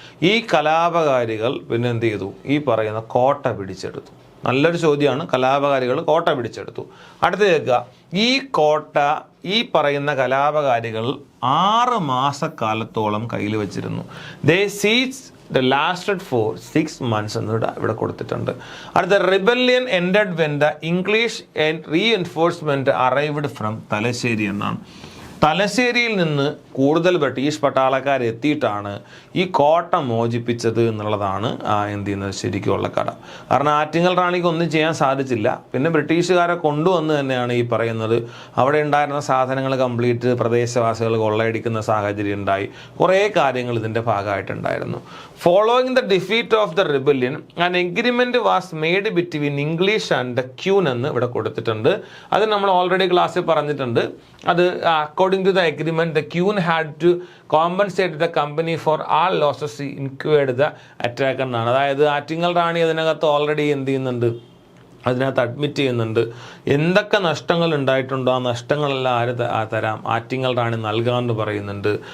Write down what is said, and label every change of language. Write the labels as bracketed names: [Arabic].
[Malayalam] ഈ കലാപകാരികൾ പിന്നെ എന്ത് ചെയ്തു? ഈ പറയുന്ന കോട്ട പിടിച്ചെടുത്തു. നല്ലൊരു ചോദ്യമാണ്. കലാപകാരികൾ കോട്ട പിടിച്ചെടുത്തു. അടുത്ത് കേൾക്കുക, ഈ കോട്ട ഈ പറയുന്ന കലാപകാരികൾ 6 മാസക്കാലത്തോളം കയ്യിൽ വെച്ചിരുന്നു. [English] they seize the lasted for 6 months [Malayalam] എന്ന് ഇവിടെ കൊടുത്തിട്ടുണ്ട്. അടുത്ത rebellion [English] ended when the English and reinforcement arrived from Thalassery [Malayalam] എന്നാണ്. തലശ്ശേരിയിൽ നിന്ന് കൂടുതൽ ബ്രിട്ടീഷ് പട്ടാളക്കാർ എത്തിയിട്ടാണ് ഈ കോട്ട മോചിപ്പിച്ചത് എന്നുള്ളതാണ് എന്ത് ചെയ്യുന്നത് ശരിക്കുമുള്ള കഥ. കാരണം ആറ്റിങ്ങൽ റാണിക്ക് ഒന്നും ചെയ്യാൻ സാധിച്ചില്ല. പിന്നെ ബ്രിട്ടീഷുകാരെ കൊണ്ടുവന്ന് തന്നെയാണ് ഈ പറയുന്നത് അവിടെ ഉണ്ടായിരുന്ന സാധനങ്ങൾ കംപ്ലീറ്റ് പ്രദേശവാസികൾ കൊള്ളയടിക്കുന്ന സാഹചര്യം ഉണ്ടായി. കുറേ കാര്യങ്ങൾ ഇതിൻ്റെ ഭാഗമായിട്ടുണ്ടായിരുന്നു. [English] following the defeat of the rebellion an agreement was made between English and the queen [Malayalam] എന്ന് ഇവിടെ കൊടുത്തിട്ടുണ്ട്. അത് നമ്മൾ ഓൾറെഡി ക്ലാസ്സിൽ പറഞ്ഞിട്ടുണ്ട്. [English] അത് according to the agreement, the Queen had to compensate the company for all losses incurred the attack [Malayalam] എന്നാണ്. അതായത് ആറ്റിങ്ങൽ റാണി അതിനകത്ത് ഓൾറെഡി എന്ത് ചെയ്യുന്നുണ്ട്, അതിനകത്ത് അഡ്മിറ്റ് ചെയ്യുന്നുണ്ട്. എന്തൊക്കെ നഷ്ടങ്ങൾ ഉണ്ടായിട്ടുണ്ടോ ആ നഷ്ടങ്ങളെല്ലാം തരാം, ആറ്റിങ്ങൽ റാണി നൽകാമെന്ന് പറയുന്നുണ്ട്.